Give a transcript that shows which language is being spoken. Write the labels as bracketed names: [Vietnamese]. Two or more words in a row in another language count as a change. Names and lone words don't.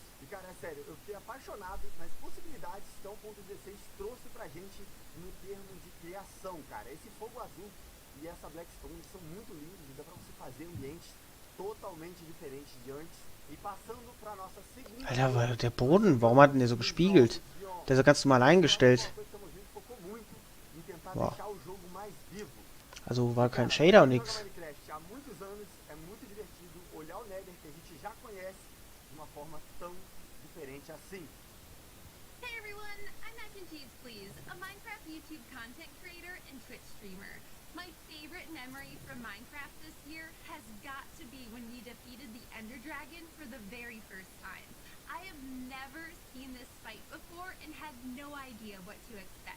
[Portuguese] E cara, é sério, eu fiquei apaixonado nas possibilidades que a 1.16 trouxe pra gente no termo de criação, cara. Esse fogo azul e essa Blackstone são muito lindos e dá pra você fazer ambientes totalmente diferentes de antes. E passando pra nossa segunda... [German] Alter, der Boden, warum hat denn der so gespiegelt? Der ist ja ganz normal eingestellt. Boah. Also war kein Shader und nix. [Portuguese] Há muitos anos é muito divertido olhar o Nether que a gente já conhece de uma forma tão diferente assim. [English] Hey everyone, I'm Mac and Cheese Please, a Minecraft YouTube content creator and Twitch streamer. My favorite memory from Minecraft this year has got to be when we defeated the Ender Dragon for the very first time. I have never seen this fight before and had no idea what to expect.